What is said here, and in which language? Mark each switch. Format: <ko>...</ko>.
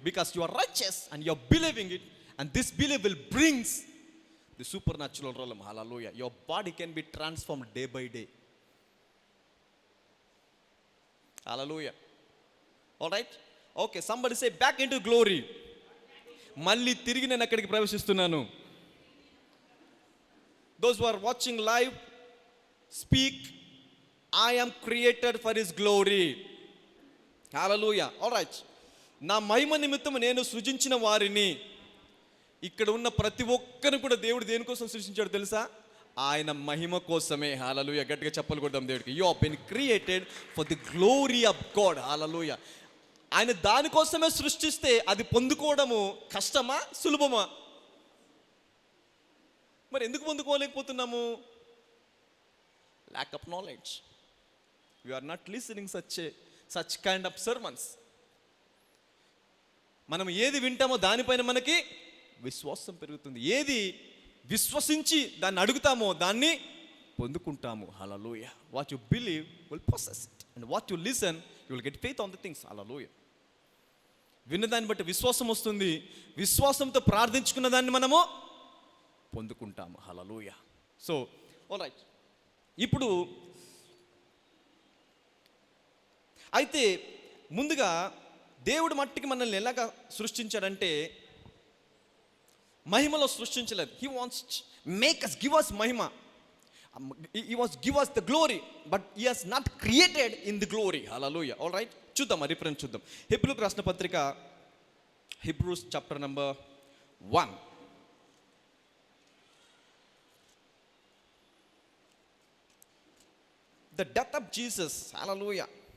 <en>Because you are righteous and you are believing it, and this belief will brings the supernatural realm. Hallelujah. Your body can be transformed day by day. Hallelujah. All right? Okay, somebody say back into glory.</en> <te>మళ్ళీ తిరిగి నేను అక్కడికి ప్రవేశిస్తున్నాను.</te> <en>Those who are watching live, speak, I am created for his glory. Hallelujah. All right.</en> <te>నా మహిమ నిమిత్తం నేను సృజించిన వారిని. ఇక్కడ ఉన్న ప్రతి ఒక్కరిని కూడా దేవుడు దేనికోసం సృష్టించాడు తెలుసా? ఆయన మహిమ కోసమే. హల్లెలూయా. గట్టిగా చెప్పలు కొడదాం దేవుడికి.</te> <en>You have been created for the glory of God.</en> <te>హల్లెలూయా. ఆయన దానికోసమే సృష్టిస్తే అది పొందుకోవడము కష్టమా, సులభమా? మరి ఎందుకు పొందుకోలేకపోతున్నాము?</te> <en>lack of knowledge. We are not listening such kind of sermons.</en> <te>మనం ఏది వింటామో దానిపైన మనకి విశ్వాసం పెరుగుతుంది. ఏది విశ్వసించి దాన్ని అడుగుతామో దాన్ని పొందుకుంటాము. హల్లెలూయా.</te> <en>What you believe will possess it, and what you listen you will get faith on the things.</en> <te>హల్లెలూయా. విన్నదాన్ని బట్టి విశ్వాసం వస్తుంది. విశ్వాసంతో ప్రార్థించుకున్న దాన్ని మనము పొందుకుంటాము. హల్లెలూయా. So all right. ఇప్పుడు అయితే ముందుగా దేవుడు మట్టికి మనల్ని ఎలాగా సృష్టించాడంటే మహిమలో సృష్టించలేదు.</te> <en>He wants make us, give us మహిమ. He wants give us the glory, but he has not created in the glory. Hallelujah. All right.</en> <te>చూద్దాం, ఆ రిఫరెన్స్ చూద్దాం. హెబ్రీయులకు రాసిన పత్రిక, Hebrews chapter number 1.</te> <en>The death of Jesus. Hallelujah.</en>